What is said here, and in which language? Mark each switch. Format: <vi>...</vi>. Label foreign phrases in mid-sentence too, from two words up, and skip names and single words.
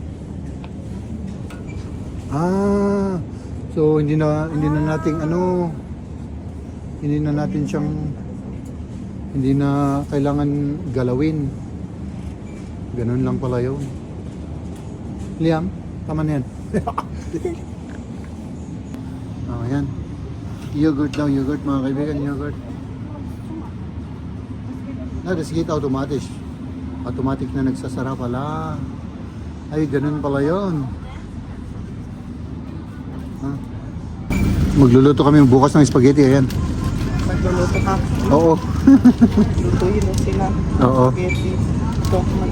<tl>Ah, so hindi na nating ano, hindi na kailangan galawin. Ganun lang pala yun. Liam, tama na yan. Oh, yan. Yogurt daw, yogurt mga kaibigan, yogurt.</tl> <de>Das geht automatisch.</de> <tl>Automatic na nagsasara pala. Ay, ganun pala yun. Huh? Magluluto kami bukas ng spaghetti, ayan. Magluluto ka. Oo. Lutuin mo sila. Oo. Spaghetti. Ito, maganda.</tl>